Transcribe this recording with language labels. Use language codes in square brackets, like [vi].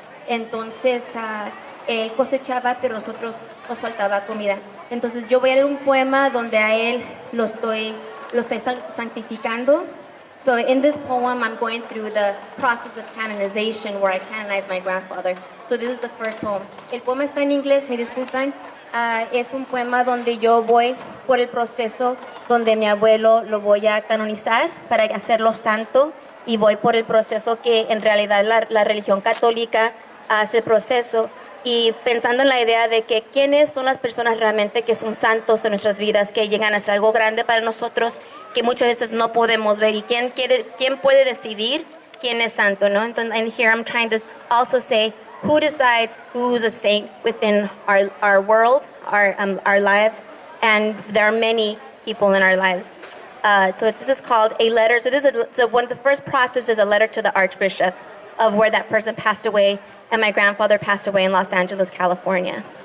[es] Entonces él cosechaba, pero nosotros nos faltaba comida. Entonces yo voy a leer un poema donde a él lo estoy santificando. [en] So in this poem, I'm going through the process of canonization where I canonize my grandfather. So this is the first poem. [es] El poema está en inglés, me disculpan. Es un poema donde yo voy por el proceso donde mi abuelo lo voy a canonizar para hacerlo santo, y voy por el proceso que en realidad la religión católica hace el proceso, y pensando en la idea de que quiénes son las personas realmente que son santos en nuestras vidas, que llegan a ser algo grande para nosotros, que muchas veces no podemos ver, y quién puede decidir quién es santo, ¿no? [en] Entonces, and here I'm trying to also say, who decides who's a saint within our world, our lives, and there are many people in our lives. So this is called a letter. So one of the first processes is a letter to the Archbishop of where that person passed away, and my grandfather passed away in Los Angeles, California.